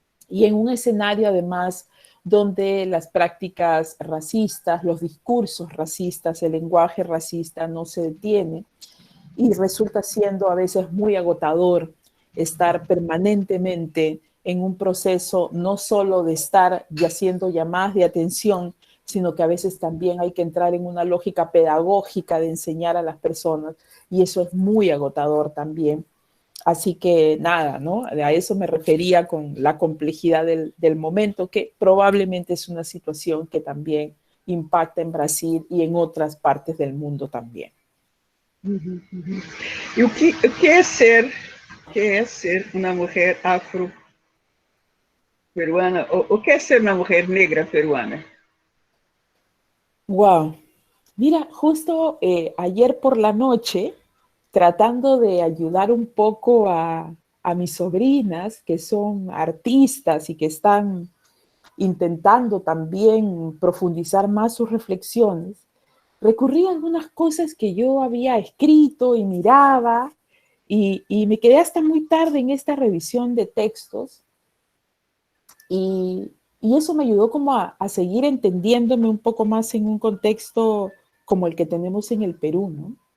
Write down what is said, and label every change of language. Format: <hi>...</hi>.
<es>y en un escenario además donde las prácticas racistas, los discursos racistas, el lenguaje racista no se detiene y resulta siendo a veces muy agotador estar permanentemente en un proceso no solo de estar haciendo llamadas de atención, sino que a veces también hay que entrar en una lógica pedagógica de enseñar a las personas y eso es muy agotador también. Así que nada, ¿no? A eso me refería con la complejidad del momento, que probablemente es una situación que también impacta en Brasil y en otras partes del mundo también.</es> <pt>E o que é ser uma mulher afro-peruana? O que é ser uma mulher negra peruana? Wow.</pt> <es>Mira, justo ayer por la noche, tratando de ayudar un poco a mis sobrinas, que son artistas y que están intentando también profundizar más sus reflexiones, recurrí a algunas cosas que yo había escrito y miraba, y me quedé hasta muy tarde en esta revisión de textos, y eso me ayudó como a seguir entendiéndome un poco más en un contexto como el que tenemos en el Perú, ¿no?</es>